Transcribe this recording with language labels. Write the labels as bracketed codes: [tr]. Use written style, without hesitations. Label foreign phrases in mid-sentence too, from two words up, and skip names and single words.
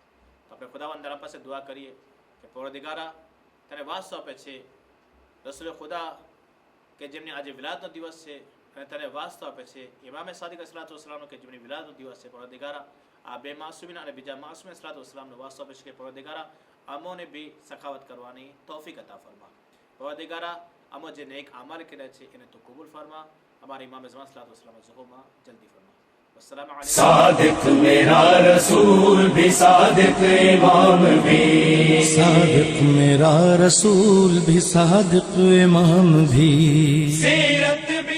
[gu] તો આપણે ખુદાવંદ તાલા પાસે દુઆ કરીએ કે પરવરદિગારા તને વાસ આપે છે રસૂલ ખુદા કે જેમની આજે વિલાદનો દિવસ છે અને તને વાસ્તો આપે છે ઇમામે સાદિક [ar] الصلاة والسلام [gu] કે જેમની વિલાદનો દિવસ છે. પરવરદિગારા આ બે માસૂમીના અને બીજા માસૂમ [ar] الصلاة والسلام [gu] વાસ્તો આપે છે કે પરવરદિગારા અમોને બી સખાવત કરવાની તૌફીક અતા ફરમા. પરવરદિગારા અમો જે નેક આમાલ કર્યા છે એને તો કબૂલ ફરમા. [ur] ہمارے امام زمان صلی اللہ علیہ وسلم ظہور جلدی فرما. [ar] والسلام علیکم. [ur] صادق میرا رسول بھی صادق امام بھی صادق میرا رسول بھی صادق امام بھی سیرت